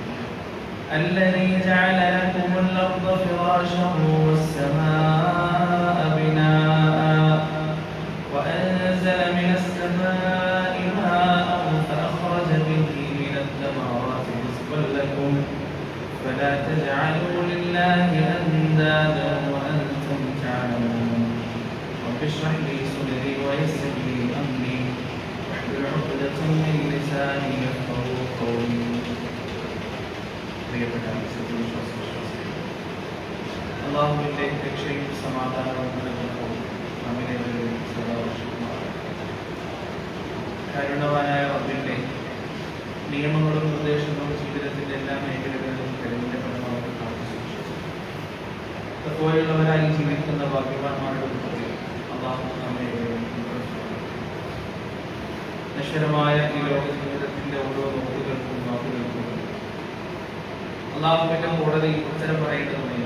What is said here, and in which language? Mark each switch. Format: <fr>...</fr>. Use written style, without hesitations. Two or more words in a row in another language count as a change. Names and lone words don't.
<ar>الذي جعل لكم الأرض فراشا والسماء بناء وأنزل من السماء ماء فأخرج به من الثمرات رزقا لكم فلا تجعلوا لله أندادا وأنتم تعلمون. رب اشرح لي صدري ويسر لي أمري واحلل عقدة من لساني يفقهوا قولي.</ar> <ml>അല്ലാഹുവിന്റെ രക്ഷയും സമാധാനവും നിലനിൽക്കും. കരുണവാനായ റബ്ബിന്റെ നിയമങ്ങളും നിർദ്ദേശങ്ങളും ജീവിതത്തിന്റെ എല്ലാ മേഖലകളിലും കഴിവിന്റെ പരമാവധി കാത്തുസൂക്ഷിച്ചുള്ളവരായി ജീവിക്കുന്ന ഭാഗ്യവാന്മാരുടെ കൂട്ടത്തിൽ അല്ലാഹു നമ്മെ നശ്വരമായ ഈ ലോക ജീവിതത്തിന്റെ ഓരോ നോക്കുകൾക്കും വാക്കുകൾക്കും അല്ലാഹുവിന്റെ കോടതി ഉത്തരം പറയേണ്ടതുണ്ട്.</ml>